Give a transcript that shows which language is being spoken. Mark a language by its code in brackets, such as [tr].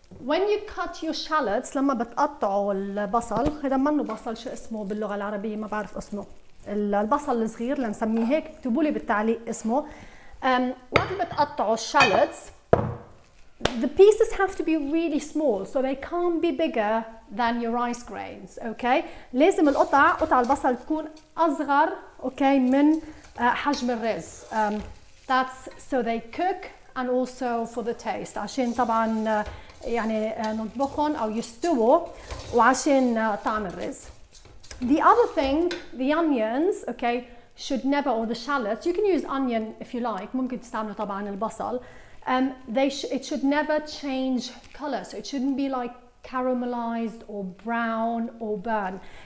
[en] When you cut your shallots, [ar] لما بتقطعوا البصل، هذا منه بصل، شو اسمه باللغة العربية ما بعرف اسمه، البصل الصغير لنسميه هيك، اكتبوا لي بالتعليق اسمه. وقت بتقطعوا الshallots, [en] the pieces have to be really small, so they can't be bigger than your rice grains. [ar] Okay, لازم قطع البصل تكون أصغر okay من حجم الرز. [en] That's so they cook and also for the taste. [ar] عشان طبعا يعني نطبخهم أو يستووا وعشان طعم الرز. [en] The other thing, the onions, okay, should never, or the shallots, you can use onion if you like. [ar] ممكن تستعملوا طبعا البصل. [en] It should never change color, so it shouldn't be like caramelized or brown or burn.